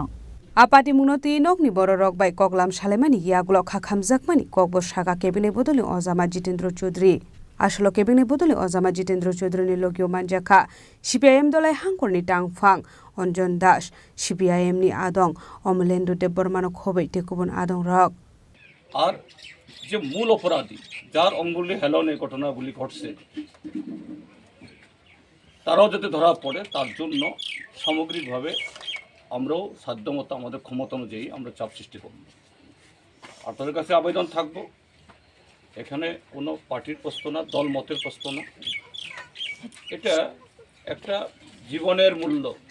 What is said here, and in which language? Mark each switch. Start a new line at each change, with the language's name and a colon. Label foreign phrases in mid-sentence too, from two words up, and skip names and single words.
Kok Borok: Apati munoti nokni borok bai koklam salemani yagulo khakhamjakmani kokbo saka kebine bodoli Ojama Jitendra Chaudhary asalo kebine bodoli Ojama Jitendra Chaudhary ni logio manjaka CPIM dolai hangkorni tangphang Anjan Das CPIM ni adong Omlendo Debormano khobaite kubun adong rok
Bangla: আর যে মূল অপরাধী যার অঙ্গুলি হেলনে ঘটনাগুলি ঘটছে তারাও যাতে ধরা পড়ে তার জন্য সামগ্রিকভাবে আমরাও সাধ্যমতো আমাদের ক্ষমতা অনুযায়ী আমরা চাপ সৃষ্টি করব আপনাদের কাছে আবেদন থাকবো এখানে কোনো পার্টির প্রশ্ন না দল মতের প্রশ্ন না এটা একটা জীবনের মূল্য